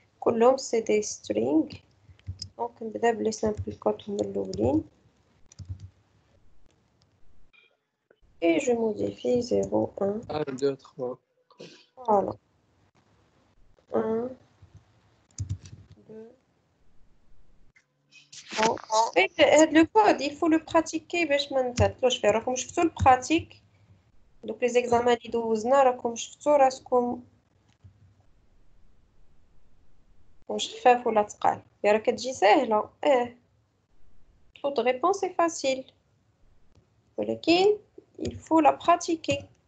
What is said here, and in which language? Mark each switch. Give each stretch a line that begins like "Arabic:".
French: Colombe, c'est des strings. Donc, on va les simples codes et je modifie 0, 1. 1, 2, 3. Voilà. 1, 2, 3. Et le code, il faut le pratiquer.
Arabic: باش ما نتعطلوش فيه. راكم شفتوا البراتيك. دوك les examens اللي دوزنا راكم شفتوا راسكم واش خفاف ولا ثقال. راه كتجي ساهله.
French: toute réponse est facile. ولكن il faut la pratiquer.